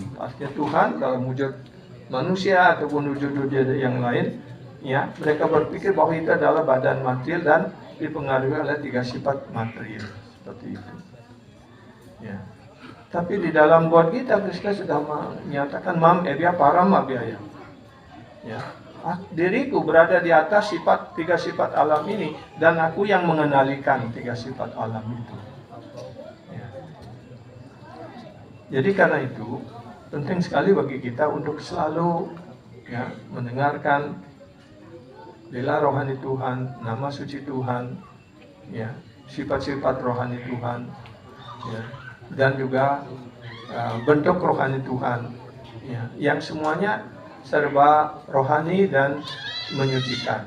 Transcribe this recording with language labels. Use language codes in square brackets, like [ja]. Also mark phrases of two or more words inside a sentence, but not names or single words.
[id] Artinya Tuhan dalam wujud manusia ataupun wujud-wujud yang lain, ya, mereka berpikir bahwa itu adalah badan material dan dipengaruhi oleh tiga sifat material, seperti itu. Ya. Tapi di dalam Bhagavad Gita Krishna sudah menyatakan [sa] माम् एभ्यः परम् अव्यय. [id] Ya. Diriku berada di atas tiga sifat alam ini dan aku yang mengenalikan tiga sifat alam itu. Ya. Jadi karena itu penting sekali bagi kita untuk selalu, ya, mendengarkan lila rohani Tuhan, nama suci Tuhan, ya, sifat-sifat rohani Tuhan, ya, dan juga bentuk rohani Tuhan, ya, yang semuanya serba rohani dan menyucikan.